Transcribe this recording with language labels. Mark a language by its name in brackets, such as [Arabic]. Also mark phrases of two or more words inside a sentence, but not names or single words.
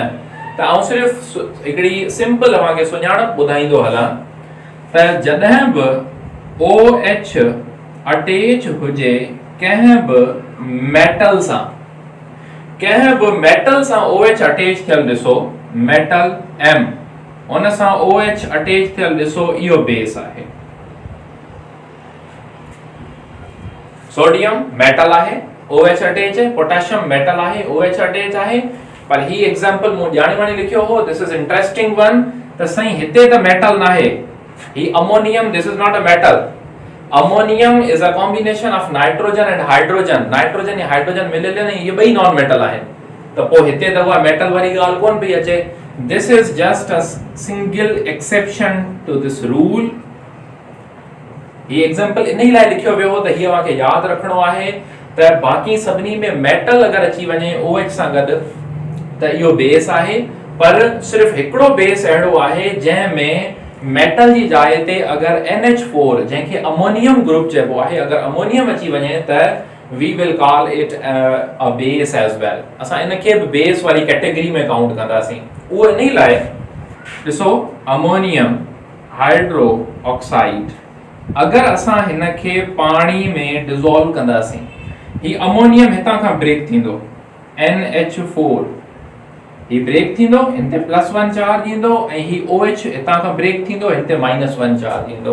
[Sindhi] त आउं सिर्फ़ हिकिड़ी सिंपल अवांखे सुञाणप ॿुधाईंदो हलां त जॾहिं बि OH अटैच हुजे कंहिं बि मेटल सां, कंहिं बि मेटल सां OH अटैच थियल ॾिसो, मेटल M, उन सां OH अटैच थियल ॾिसो, इहो बेस आहे। सोडियम मेटल आहे, OH अटैच है, पोटेशियम मेटल आहे, OH अटैच आहे। पर ही एग्जांपल मु ॼाणे वाणी लिखियो हो, [English] this is interesting one, [Sindhi] त सही हिते त मेटल नाहे, [English] ही अमोनियम, this is not a metal. ammonium is a combination of nitrogen and hydrogen, [Sindhi] नाइट्रोजन ऐं हाइड्रोजन मिलियल आहिनि, ये ॿई [English] non metal [Sindhi] आहिनि। त पोइ हिते त उहा मेटल वारी ॻाल्हि कोन पई अचे। [English] this is just a single exception to this rule. [Sindhi] ही एग्जांपल इन लाइ लिखियो वियो हो त ही अवांखे यादि रखणो आहे त बाक़ी सभिनी में मेटल अगरि अची वञे OH सां गॾु त इहो बेस आहे। पर सिर्फ़ हिकिड़ो बेस अहिड़ो आहे जंहिं में मेटल जी जाइ ते अगरि NH4 जंहिंखे अमोनियम ग्रुप चइबो आहे, अगरि अमोनियम अची वञे त [English] we will call it a base as well। [Sindhi] असां इनखे बि बेस वारी कैटेगरी में काउंट कंदासीं। उहो इन लाइ ॾिसो, अमोनियम हाइड्रोक्साइड, अगरि असां हिनखे पाणी में डिसॉल्व कंदासीं, ही अमोनियम हितां खां ब्रेक थींदो, NH4 ही ब्रेक थींदो, हिन ते +1 चार्ज ईंदो, ऐं ही OH हितां खां ब्रेक थींदो, हिन ते -1 चार्ज ईंदो।